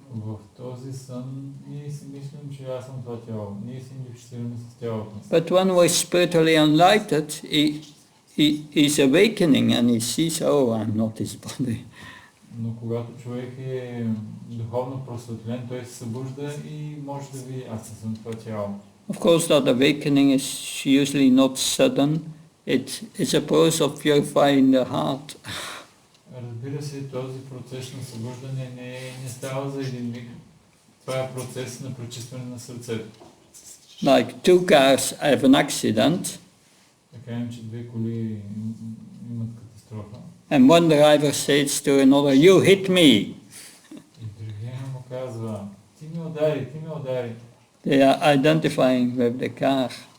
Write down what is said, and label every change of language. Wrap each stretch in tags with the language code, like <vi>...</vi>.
<bg>В този сън ние си мислим, че аз съм това тяло. Ние си идентифицираме с тялото.</bg> <en>But when we're spiritually enlightened, he's awakening and he sees, oh, I'm not his body.</en> <bg>Но когато човек е духовно просветлен, той се събужда и може да види, аз съм това тяло.</bg> <en>Of course, that awakening is usually not sudden. It's a process of purifying the heart.</en> <bg>Разбира се, този процес на събуждане не става за един миг. Това е процес на пречистване на сърцето.</bg> <en>Like two cars have an accident,</en> <bg>Да кажем, че две коли имат катастрофа.</bg> <en>and one driver says to another, you hit me.</en> <bg>И другия му казва, ти ме удари.</bg> <en>They are identifying with the car.</en>